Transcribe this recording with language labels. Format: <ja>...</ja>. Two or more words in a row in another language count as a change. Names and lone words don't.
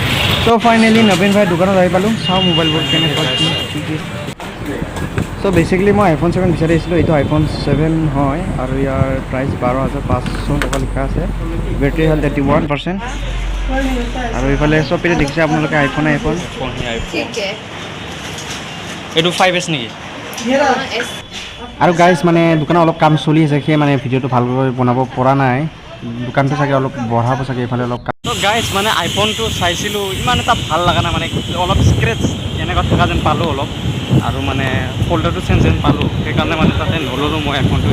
<en>so finally</en> <as>নবীন ভাই দোকানত আহি পালোঁ। চাওঁ মোবাইলবোৰ কেনেকুৱা কি।</as> <en>so basically</en> <as>মই iPhone 7 বিচাৰি আহিছিলোঁ। এইটো iPhone 7 হয় আৰু ইয়াৰ প্ৰাইচ 12,500 টকা লিখা আছে। বেটাৰী হ'ল 31% আৰু এইফালে চব পিনে দেখিছে আপোনালোকে আইফোন</as> <hi>ठीक है</hi> <as>এইটো 5S নেকি?</as> <hi>मेरा एस</hi> <as>আৰু গাইজ মানে দোকানত অলপ কাম চলি আছে সেই মানে ভিডিঅ'টো ভালকৈ বনাব পৰা নাই। দোকানটো চাগে অলপ বঢ়াব চাগে এইফালে অলপ তো গাইজ মানে আইফোনটো চাইছিলোঁ ইমান এটা ভাল লগা নাই মানে অলপ স্ক্ৰেচ এনেকুৱা থকা যেন পালোঁ অলপ আৰু মানে ফল্ডাৰটো চেঞ্জ যেন পালোঁ সেইকাৰণে মানে তাতে নল'লোঁ মই আইফোনটো।</as>